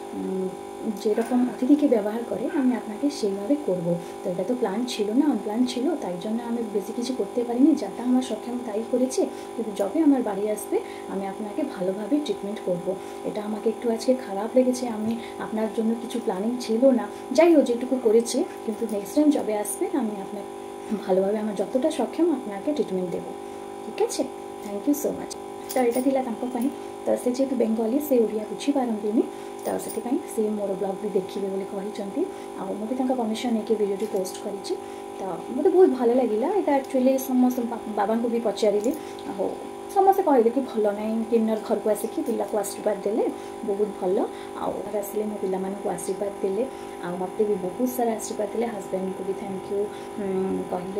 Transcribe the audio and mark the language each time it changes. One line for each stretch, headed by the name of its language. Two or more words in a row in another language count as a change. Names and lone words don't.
Bangla: যেরকম অতিথিকে ব্যবহার করে আমি আপনাকে সেইভাবে করব তো এটা তো প্ল্যান ছিল না আনপ্ল্যান ছিল তাই জন্য আমি বেশি কিছু করতে পারিনি যাটা আমার সক্ষম তাই করেছি কিন্তু যবে আমার বাড়ি আসবে আমি আপনাকে ভালোভাবে ট্রিটমেন্ট করব এটা আমাকে একটু আজকে খারাপ লেগেছে আমি আপনার জন্য কিছু প্ল্যানিং ছিল না যাই হোক যেটুকু করেছি কিন্তু
English: next time
Bangla: যবে আসবে আমি আপনাকে ভালোভাবে আমার যতটা সক্ষম আপনাকে ট্রিটমেন্ট দেব ঠিক আছে
English: thank you so much
Bangla: তো এটা
Odia: ଥିଲା ତାଙ୍କ ପାଇଁ ତ ସେ ଯେହେତୁ ବେଙ୍ଗଲି ସେ ଓଡ଼ିଆ ବୁଝିପାରନ୍ତିନି ତ ସେଥିପାଇଁ ସେ ମୋର ବ୍ଲଗ୍ ବି ଦେଖିବେ ବୋଲି କହିଛନ୍ତି ଆଉ ମୁଁ ବି ତାଙ୍କ ପରମିସନ୍ ନେଇକି ଭିଡ଼ିଓଟି ପୋଷ୍ଟ କରିଛି ତ ମୋତେ ବହୁତ ଭଲ ଲାଗିଲା ଏଇଟା ଆକ୍ଚୁଆଲି ସମସ୍ତ ବାବାଙ୍କୁ ବି ପଚାରିଲି ଆଉ ସମସ୍ତେ କହିଲେ କି ଭଲ ନାହିଁ କିନ୍ନର ଘରକୁ ଆସିକି ପିଲାକୁ ଆଶୀର୍ବାଦ ଦେଲେ ବହୁତ ଭଲ ଆଉ ଘରେ ଆସିଲେ ମୋ ପିଲାମାନଙ୍କୁ ଆଶୀର୍ବାଦ ଦେଲେ ଆଉ ମୋତେ ବି ବହୁତ ସାରା ଆଶୀର୍ବାଦ ଦେଲେ ହଜବେଣ୍ଡକୁ ବି
English: thank you
Odia: କହିଲେ